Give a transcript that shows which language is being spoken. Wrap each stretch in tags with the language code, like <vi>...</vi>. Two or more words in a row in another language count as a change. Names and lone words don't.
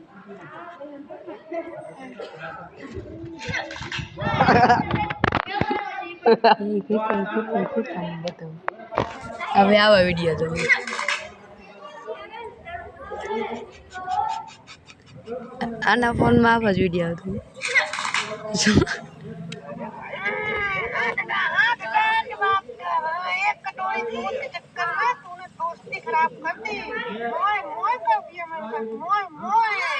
<gu>હવે આવા વિડીયો જો આના ફોનમાં આવા જ વિડીયો હતો</gu> <hi>खराब कर दी मोय मोय कर दिया मेरे साथ मोय मोय</hi>